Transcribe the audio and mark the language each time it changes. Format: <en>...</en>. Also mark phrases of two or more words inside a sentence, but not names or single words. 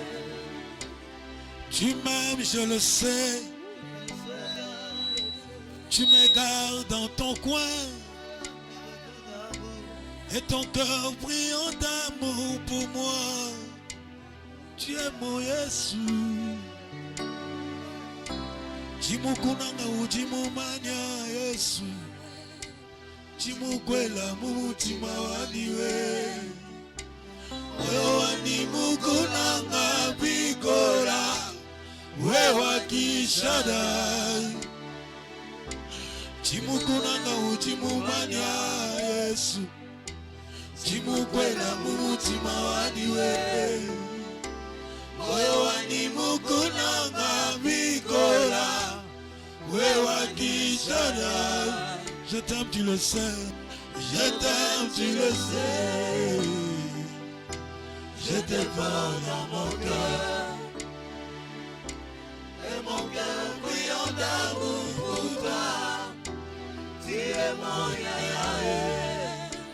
<fr>Tu m'aimes, je le sais. Tu me gardes dans ton coin. Et ton cœur brillant d'amour pour moi. Tu es mon Jésus.</fr> <lu>Chimukunanga uchimumanya Yesu. Chimukwela mumutima waniwe. Moyo wani mukunanga bigora. Wewa kishadai. Chimukunanga uchimumanya Yesu. Chimukwela mumutima waniwe. Moyo wani mukunanga bigora. Wewa kishadai.</lu> <fr>Je t'aime, tu le sais. Je t'aime, tu le sais. Je te porte dans mon cœur. Et mon cœur brillant d'amour pour toi. Tu es mon Yahweh.</fr>